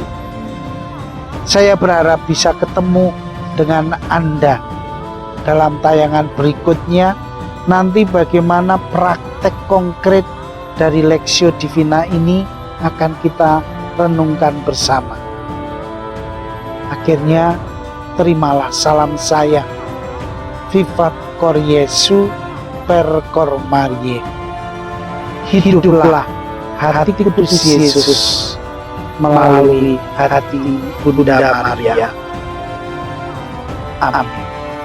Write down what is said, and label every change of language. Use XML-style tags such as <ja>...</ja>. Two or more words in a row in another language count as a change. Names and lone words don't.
<id>Saya berharap bisa ketemu dengan Anda dalam tayangan berikutnya. Nanti bagaimana praktek konkret dari Lectio Divina ini akan kita renungkan bersama. Akhirnya, terimalah salam saya.</id> <la>Vivat cor Jesu per cor Mariae.</la> <id>Hiduplah hati kudus Yesus melalui hati Bunda Maria. Amin.</id>